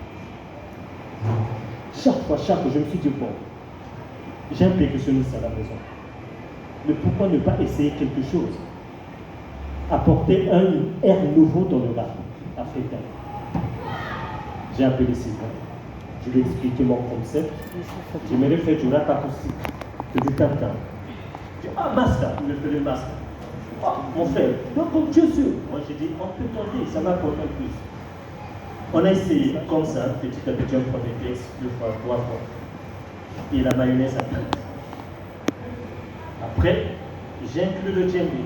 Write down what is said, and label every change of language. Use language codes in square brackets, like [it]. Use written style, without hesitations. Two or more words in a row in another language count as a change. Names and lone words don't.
[fr] Chaque fois, je me suis dit, bon, j'ai un percussionniste à la maison. Mais pourquoi ne pas essayer quelque chose? Apporter un air nouveau dans le rap africain. J'ai appelé Sylvain. Je lui ai expliqué mon concept. J'aimerais faire du rap acoustique, du tam-tam. Je dis, ah, Master, il me fait le Master. Ah, mon frère, donc comme Dieu sûr. Moi, j'ai dit, on peut tenter, ça va pour un plus. On a essayé comme ça, petit à petit, on prend des textes, 2 fois, 3 fois. Et la mayonnaise a pris. Après, j'ai inclus le djembé.